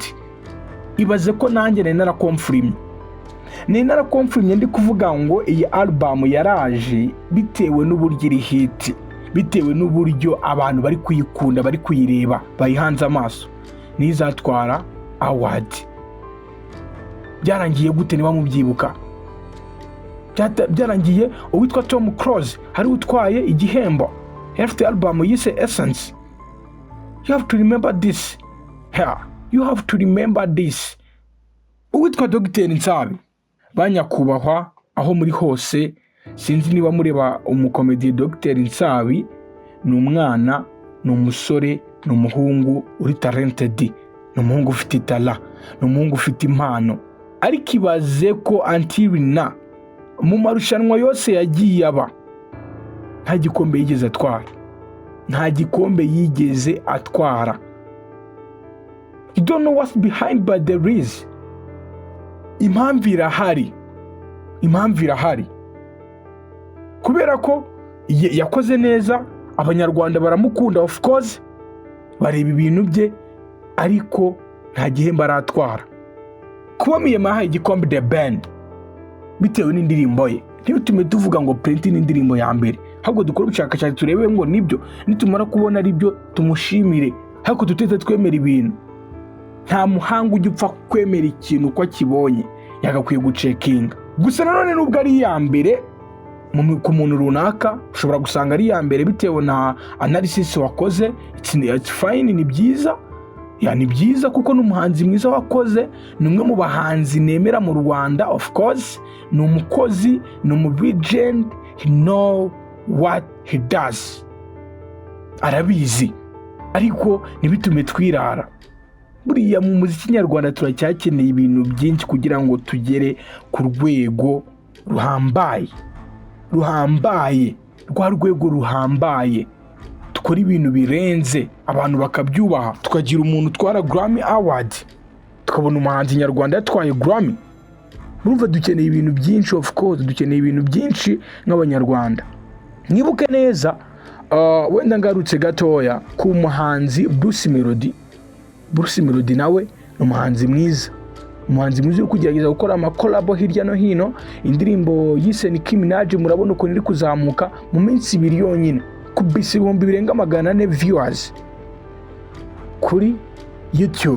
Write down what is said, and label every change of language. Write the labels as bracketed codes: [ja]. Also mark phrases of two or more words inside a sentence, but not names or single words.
[rw] Ibaze ko nanjye narakonfirmye ndi kuvuga ngo iyi album yaraje bitewe n'uburyo iri hit, bitewe n'uburyo abantu bari kuyikunda, bari kuyireba, bayihanze amaso, nizatwara award. Byarangiye gute niba mubyibuka? Byarangiye uwitwa Tom Cruise hari utwaye igihembo, afite album yise Essence. [en] You have to remember this. You have to remember this. [rw] Uwitwa Dr. Nsabi, banyakubahwa aho muri hose, sinzi niba mureba umukomedi Dr. Nsabi, ni umwana, ni umusore, ni umuhungu uri talented, ni umuhungu ufite talent, ni umuhungu ufite impano. Ariko ibaze ko [en] until now [rw] mu marushanwa yose yagiye aba nta gikombe yigeze atwara. [en] You don't know what's behind, but there is. [rw] Impamvu irahari. Kubera ko yakoze neza, abanyarwanda baramukunda, [en] of course, [rw] bareba ibintu bye, ariko nta gihembo aratwara. Kuba Miyema yahaye igikombe The Ben bitewe n'indirimbo ye, ntibitume tuvuga ngo print n'indirimbo ya mbere, ahubwo dukora ubushakashatsi turebe ngo nibyo, nitumara kubona ari byo tumushimire, ariko tutete twemera ibintu. Nta muhanga ujya upfa kwemera ikintu uko akibonye, yagakwiye gucekinga. Gusa nanone nubwo ari iya mbere ku muntu runaka, ushobora gusanga ari iya mbere bitewe na analysis wakoze, [en] it's fine, [rw] ni byiza. Ni byiza kuko n'umuhanzi mwiza wakoze, ni umwe mu bahanzi nemera mu Rwanda, [en] of course, [rw] ni umukozi, ni umubigend, [en] he know what he does, [rw] arabizi. Ariko ntibitume twirara. Buriya mu muziki nyarwanda turacyakeneye ibintu byinshi kugira ngo tugere ku rwego ruhambaye, rwa rwego ruhambaye, tukora ibintu birenze, abantu bakabyubaha, tukagira umuntu utwara Grammy Award, tukabona umuhanzi nyarwanda yatwaye Grammy. Urumva dukeneye ibintu byinshi, [en] of course, [rw] dukeneye ibintu byinshi nk'abanyarwanda. Mwibuke neza, wenda ngarutse gatoya ku muhanzi Bruce Melody nawe ni umuhanzi mwiza uri kugerageza gukora amakolabo hirya no hino. Indirimbo yise Nicki Minaj murabona uko iri kuzamuka mu minsi 2 yonyine, kubisa 400 viewers kuri YouTube.